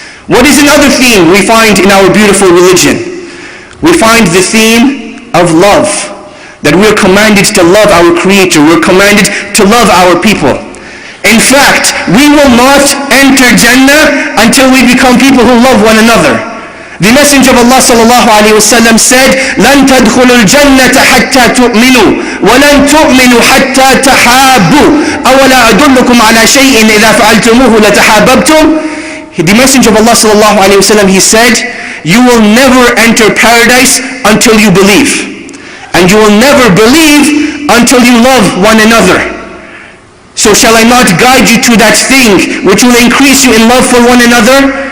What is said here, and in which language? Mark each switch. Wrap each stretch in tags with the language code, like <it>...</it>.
<en>What is another theme we find in our beautiful religion? We find the theme of love. That we're commanded to love our Creator. We're commanded to love our people. In fact, we will not enter Jannah until we become people who love one another. The Messenger of Allah sallallahu alaihi wasallam said,</en> <ar>لَن تَدْخُلُوا الْجَنَّةَ حَتَّى تُؤْمِنُوا وَلَن تُؤْمِنُوا حَتَّى تَحَابُوا أَوَلَا أَدُلُّكُمْ عَلَى شَيْءٍ إِذَا فَعَلْتُمُوهُ لَتَحَابَبْتُمْ.</ar> <en>The Messenger of Allah sallallahu alaihi wasallam, he said, you will never enter paradise until you believe. And you will never believe until you love one another. So shall I not guide you to that thing which will increase you in love for one another?</en>